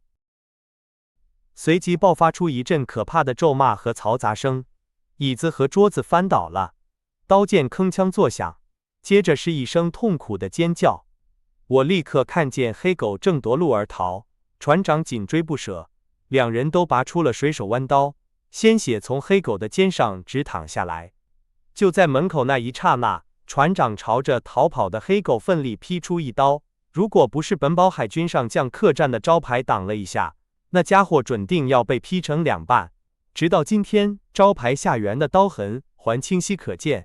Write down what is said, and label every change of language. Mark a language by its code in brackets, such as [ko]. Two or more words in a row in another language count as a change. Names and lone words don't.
[zh] 隨即爆發出一陣可怕的咒罵和嘈雜聲，椅子和桌子翻倒了，刀劍鏗鏘作響，接着是一聲痛苦的尖叫。我立刻看見黑狗正奪路而逃，船長緊追不捨，2人都拔出了水手彎刀，鮮血從黑狗的肩上直淌下來。就在門口那一剎那，船長朝着逃跑的黑狗奮力劈出一刀，如果不是本堡海軍上將客棧的招牌擋了一下，那家伙準定要被劈成2半。直到今天，招牌下緣的刀痕還清晰可見。